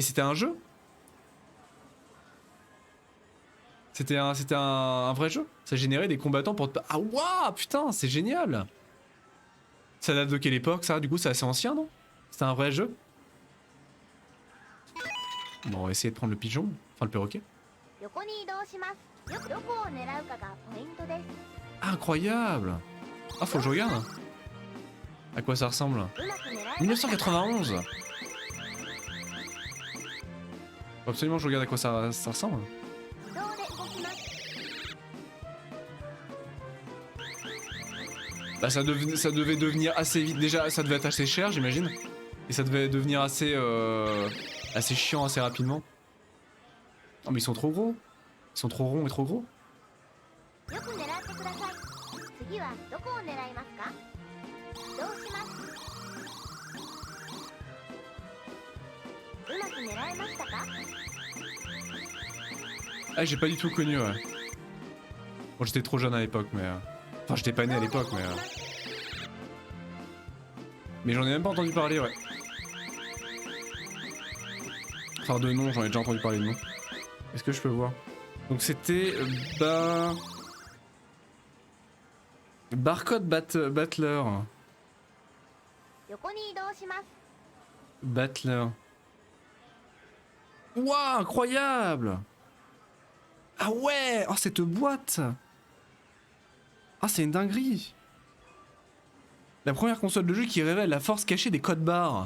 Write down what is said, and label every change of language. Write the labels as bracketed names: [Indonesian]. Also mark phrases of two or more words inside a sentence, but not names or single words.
[French] Et c'était un jeu? C'était un vrai jeu? Ça générait des combattants pour te... Ah waouh, putain, c'est génial! Ça date de quelle époque ça? Du coup c'est assez ancien, non? C'était un vrai jeu? Bon, on va essayer de prendre le pigeon, enfin le perroquet. [Japanese] 横に移動します。どこを狙うかがポイントです。 [French] Incroyable! Ah, faut que je regarde. À quoi ça ressemble? [Japanese] うまく狙います。 [French] 1991! Faut absolument que je regarde à quoi ça ressemble. [Japanese] 自動で動きます。 [French] Bah ça devait devenir assez vite. Déjà ça devait être assez cher j'imagine. Et ça devait devenir assez assez chiant assez rapidement. Oh mais ils sont trop gros. Ils sont trop ronds et trop gros. [Japanese] よく狙ってください。次はどこを狙いますか？移動します。うまく狙えましたか？ [French] Ah j'ai pas du tout connu ouais. Bon j'étais trop jeune à l'époque mais... Enfin j'étais pas né à l'époque mais... Mais j'en ai même pas entendu parler ouais. Enfin de nom j'en ai déjà entendu parler de nom. Est-ce que je peux voir? Donc c'était... Barcode Battler. [Japanese] 横に移動します。 [French] Battler. Waouh, incroyable! Ah ouais! Oh, cette boîte! Ah, c'est une dinguerie! La première console de jeu qui révèle la force cachée des codes barres.